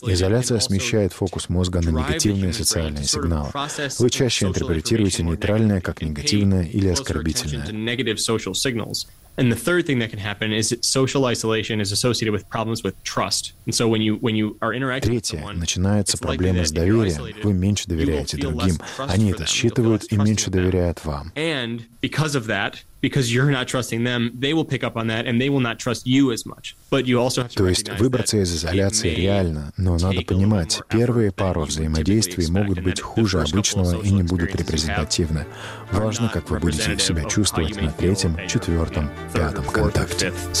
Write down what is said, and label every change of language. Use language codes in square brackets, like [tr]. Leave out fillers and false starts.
[ru] Изоляция смещает фокус мозга на негативные социальные сигналы. Вы чаще интерпретируете нейтральное как негативное или оскорбительное. [en] And the third thing that can happen is that social isolation is associated with problems with trust. And so when you are interacting with someone, [ru] третье, начинаются проблемы с доверием. Вы меньше доверяете другим. Они это считывают и меньше доверяют вам. [en] And because of that, because you're not trusting them, they will pick up on that and they will not trust you as much. But you also have to recognize. [ru] То есть выбраться из изоляции реально, но надо понимать, первые пару взаимодействий могут быть хуже обычного и не будут репрезентативны. Важно, как вы будете себя чувствовать на третьем, четвертом, пятом контакте.